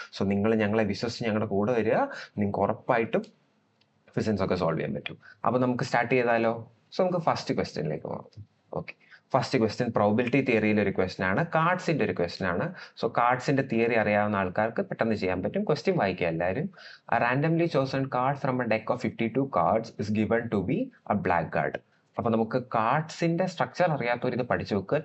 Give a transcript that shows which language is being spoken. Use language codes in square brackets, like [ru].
[ml] So നിങ്ങൾ ഞങ്ങളെ വിശ്വസിച്ച് ഞങ്ങളുടെ കൂടെ വരിക, നിങ്ങൾക്ക് ഉറപ്പായിട്ടും ക്വസ്റ്റ്യൻസ് ഒക്കെ സോൾവ് ചെയ്യാൻ പറ്റും. അപ്പോൾ നമുക്ക് സ്റ്റാർട്ട് ചെയ്താലോ? സോ നമുക്ക് ഫസ്റ്റ് ക്വസ്റ്റ്യനിലേക്ക് പോകാം. ഓക്കെ, ഫസ്റ്റ് ക്വസ്റ്റ്യൻ പ്രോബിലിറ്റി തിയറിയിലെ ഒരു ക്വസ്റ്റ്യൻ ആണ്, കാർഡ്സിന്റെ ഒരു ക്വസ്റ്റ്യൻ ആണ്. സോ കാർഡ്സിന്റെ തിയറി അറിയാവുന്ന ആൾക്കാർക്ക് പെട്ടെന്ന് ചെയ്യാൻ പറ്റും. ക്വസ്റ്റ്യൻ വായിക്കുക എല്ലാവരും. [en] Randomly chosen card from a deck of 52 cards is given to be a black card. [ml] അപ്പൊ നമുക്ക് കാർഡ്സിന്റെ സ്ട്രക്ചർ അറിയാത്തവർ ഇത് പഠിച്ചു വെക്കുക.